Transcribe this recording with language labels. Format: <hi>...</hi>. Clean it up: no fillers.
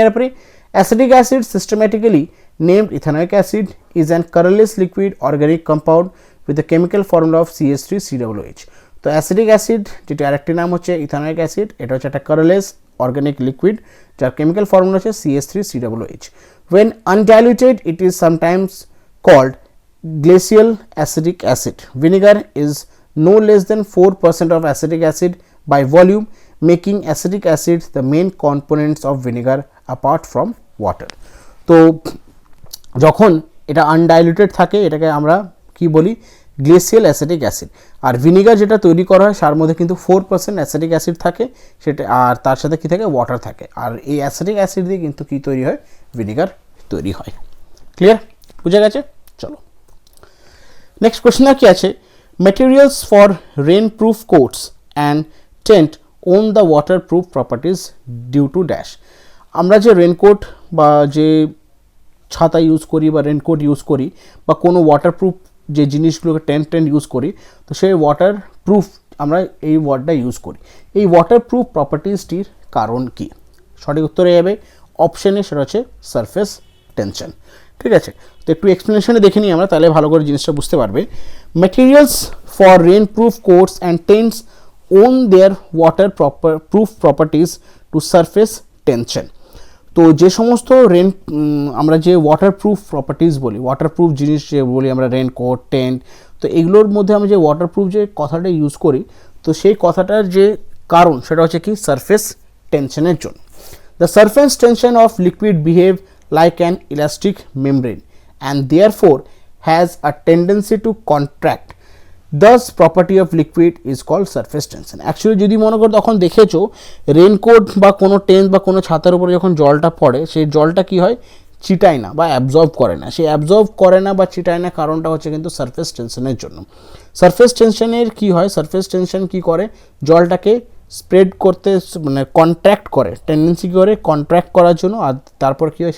<en>এরপরে acetic acid systematically named ethanoic acid is an colourless liquid organic compound with the chemical formula of CH3COOH।</en> <bn>তো acetic acid যেটা আরেকটি নাম হচ্ছে ethanoic acid, এটা হচ্ছে একটা কালারলেস অর্গানিক লিকুইড যার কেমিক্যাল ফর্মুলা হচ্ছে CH3COOH।</bn> <en>When undiluted it is sometimes called glacial acetic acid. Vinegar is no less than 4% of acetic acid by volume, making acetic acid the main components of vinegar apart from water.</en> <bn>তো যখন এটা আনডাইলুটেড থাকে এটাকে আমরা কি বলি? Glacial acetic acid. আর vinegar যেটা তৈরি করা হয় তার মধ্যে কিন্তু 4% অ্যাসিটিক অ্যাসিড থাকে সেটা, আর তার সাথে কি থাকে? ওয়াটার থাকে। আর এই অ্যাসিটিক অ্যাসিড দিয়ে কিন্তু কি তৈরি হয়? ভিনেগার তৈরি হয়। ক্লিয়ার? বুঝা গেছে? চলো নেক্সট কোয়েশ্চেন কি আছে,</bn> <en>materials for rainproof coats and tent own the waterproof properties due to dash.</en> <bn>আমরা যে রেনকোট বা যে ছাতা ইউজ করি বা রেনকোট ইউজ করি বা কোনো ওয়াটারপ্রুফ যে জিনিসগুলোকে টেন্ট ইউজ করি, তো সেই ওয়াটারপ্রুফ আমরা এই ওয়ার্ডটা ইউজ করি। এই ওয়াটারপ্রুফ প্রপার্টিসটির কারণ কি? সঠিক উত্তরে যাবে অপশানে, সেটা হচ্ছে সারফেস টেনশন। ঠিক আছে, তো একটু এক্সপ্লেনেশনে দেখে নিই আমরা, তাহলে ভালো করে জিনিসটা বুঝতে পারবে।</bn> <en>Materials for rainproof coats and tents own their waterproof properties to surface tension.</en> <bn>তো যে সমস্ত আমরা যে ওয়াটারপ্রুফ প্রপার্টিজ বলি, ওয়াটারপ্রুফ জিনিস যে বলি আমরা, রেনকোট, টেন্ট, তো এগুলোর মধ্যে আমরা যে ওয়াটারপ্রুফ যে কথাটা ইউজ করি, তো সেই কথাটার যে কারণ সেটা হচ্ছে কি সারফেস টেনশনের জন্য।</bn> <en>The surface tension of liquid behave like an elastic membrane and therefore has a tendency to contract. Thus property of liquid is called surface tension.</en> <bn>Actually যদি মনে করো তখন দেখেছো রেনকোট বা কোনো টেন্ট বা কোনো ছাতার উপরে যখন জলটা পড়ে, সেই জলটা কি হয়? চিটায় না বা অ্যাবজর্ব করে না। সেই অ্যাবজর্ব করে না বা চিটায় না কারণটা হচ্ছে কিন্তু সারফেস টেনশনের জন্য। সারফেস টেনশনের কি হয়? সারফেস টেনশন কি করে? জলটাকে স্প্রেড করতে, মানে কন্ট্র্যাক্ট করে, টেন্ডেন্সি করে কন্ট্র্যাক্ট করার জন্য, আর তারপর কী হয়?</bn>